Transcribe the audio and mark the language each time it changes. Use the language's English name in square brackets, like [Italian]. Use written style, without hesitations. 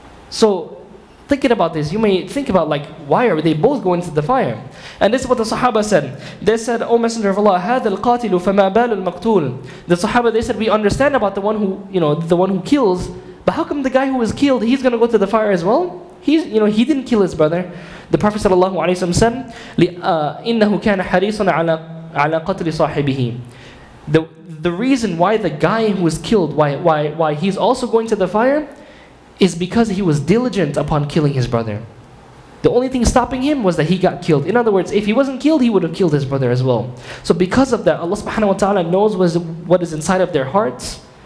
[English] So, thinking about this, you may think about why are they both going to the fire? And this is what the Sahaba said. They said, O Messenger of Allah, [Arabic] هَذَا الْقَاتِلُ فَمَا بَالُ الْمَقْتُولِ. [English] The Sahaba, they said, we understand about the one who kills, but how come the guy who was killed, he's going to go to the fire as well? He didn't kill his brother. The Prophet ﷺ said, [Arabic] إِنَّهُ كَانَ حَرِيصًا عَلَى قَتْلِ صَاحِبِهِ. [English] The reason why the guy who was killed, why he's also going to the fire, is because he was diligent upon killing his brother. The only thing stopping him was that he got killed. In other words, if he wasn't killed, he would have killed his brother as well. So because of that, Allah subhanahu wa ta'ala knows what is inside of their hearts.